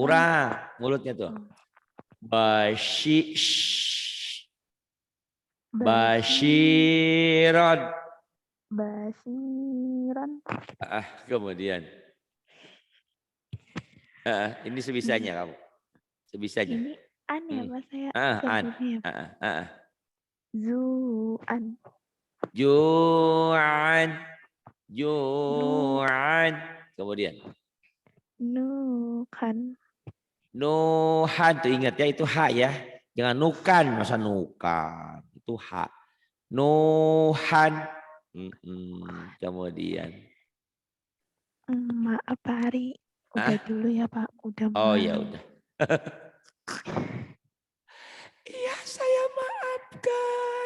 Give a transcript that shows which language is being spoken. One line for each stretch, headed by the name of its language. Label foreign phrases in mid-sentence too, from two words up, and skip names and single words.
Indonesian: Kurang mulutnya tuh. Bashiran. Basiran. Kemudian. Ini sebisanya kamu. Sebisanya. Ini aneh Pak saya. An. Zuan. Ju'an. Ju'an. Kemudian. Nukan. Nuhan tuh ingat ya itu H ya. Jangan nukan, masa nukan. Itu H. Nuhan. Kemudian. Maaf Pak Hari. Udah dulu ya Pak. Udah Oh malam. ya udah. Iya saya maafkan.